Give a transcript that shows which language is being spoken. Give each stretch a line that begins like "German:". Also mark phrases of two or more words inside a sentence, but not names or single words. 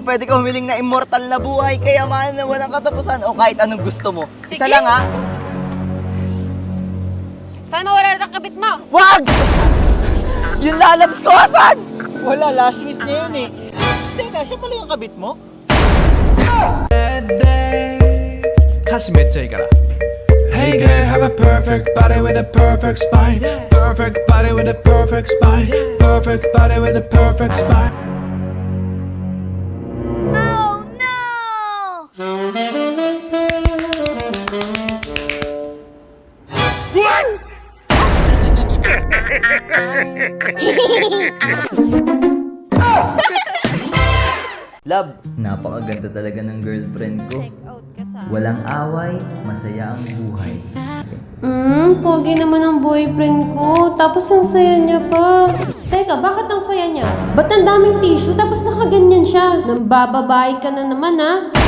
Filipino: Pwede ka humiling na immortal na buhay, kayamanan na walang katapusan, o kahit anong gusto mo. Isa Sige. lang ha. Saan mawala na ang kabit mo? Wag! Yung lalabs ko, asan? Wala,
English: last wish
Filipino: niya yun eh. Teka, siya pala yung kabit mo?
Japanese: 歌詞めっちゃいいから
English: Hey girl, have a perfect body with a perfect spine Perfect body with a perfect spine Perfect body with a perfect spine Oh no!
Filipino: Love, napakaganda talaga ng girlfriend ko.
English: Check out
Filipino: ka sa... Walang away, masaya ang buhay. Pogi naman ang boyfriend ko. Tapos ang saya niya pa. Teka, bakit ang saya niya? Ba't ang daming tissue tapos nakaganyan siya? Nambababae ka na naman, ha?